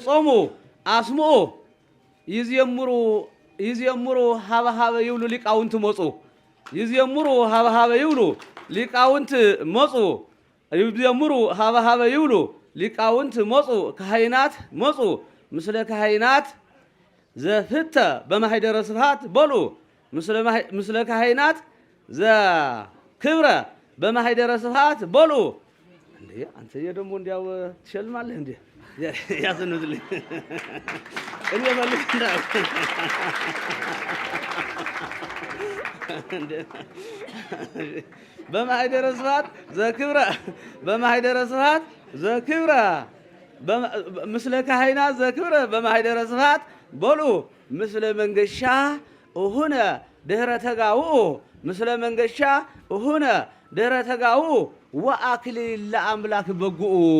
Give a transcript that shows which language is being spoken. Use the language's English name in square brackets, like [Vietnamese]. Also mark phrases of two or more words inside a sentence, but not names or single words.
[Geez] አመድምጾሙ አስሙኡ ይዝየምሩ ሀበ ይብሉ ሊቃውንት መፁ ይዝየምሩ ሀበ ይብሉ ሊቃውንት መፁ ይዝየምሩ ሀበ ይብሉ ሊቃውንት መፁ ካህናት መፁ ምስለ ካህናት ዘፍተ በማኅደረ ስብሐት በሉ ምስለ ካህናት ዘክብረ በማኅደረ ስብሐት በሉ። [Amharic] እንዴ አንተዬ ደግሞ እንዲያው ትሸልማለህ እንዴ? ያስንዝልኝ እኔ መልክ [Geez] በማኅደረ ስብሐት ዘክብረ በማኅደረ ስብሐት ዘክብረ ምስለ ካህናት ዘክብረ በማኅደረ ስብሐት በሉ ምስለ መንገሻ እሁነ ድኅረ ተጋውኡ ምስለ መንገሻ እሁነ ድኅረ ተጋውኡ ወአክሊል ለአምላክ በጉኡ